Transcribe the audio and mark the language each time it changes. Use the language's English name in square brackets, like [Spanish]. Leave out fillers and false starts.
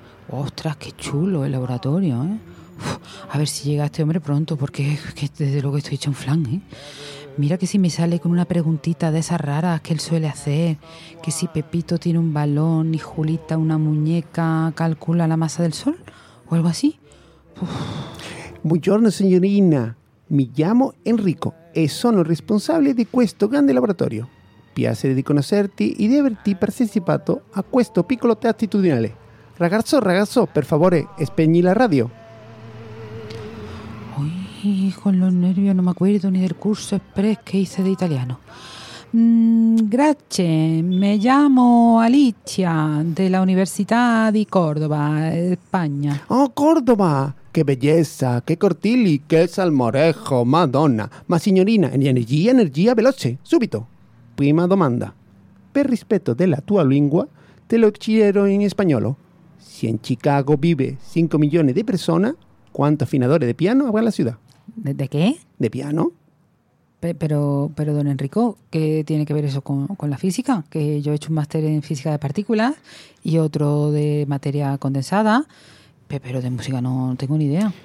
[Spanish] ¡Ostras, qué chulo el laboratorio! ¿Eh? Uf, a ver si llega este hombre pronto, porque que desde luego estoy hecho un flan. ¿Eh? Mira que si me sale con una preguntita de esas raras que él suele hacer, que si Pepito tiene un balón y Julita una muñeca, calcula la masa del sol, o algo así. [Italian] Buongiorno, [Spanish] señorina. Me llamo Enrico. [Italian] E sono responsable di questo grande laboratorio. Piacere di conoscerti e di averti partecipato a questo piccolo test attitudinale. Ragazzo, ragazzo, per favore, spegni la radio. [Spanish] Uy, con los nervios no me acuerdo ni del curso express que hice de italiano. [Italian] Grazie, [Spanish] me llamo Alicia, de la Universidad de Córdoba, España. ¡Oh, Córdoba! ¡Qué belleza! ¡Qué cortili! ¡Qué salmorejo! ¡Madonna! [Italian] ¡Ma signorina! [Spanish] ¡Energía, energía, veloce! [Italian] ¡Súbito! Prima domanda. Per rispetto della tua lingua, te lo chiedo in spagnolo. [Spanish] Si en Chicago vive 5 millones de personas, ¿cuántos afinadores de piano habrá en la ciudad? ¿De qué? De piano. Pero don Enrico, ¿qué tiene que ver eso con la física? Que yo he hecho un máster en física de partículas y otro de materia condensada, pero de música no tengo ni idea.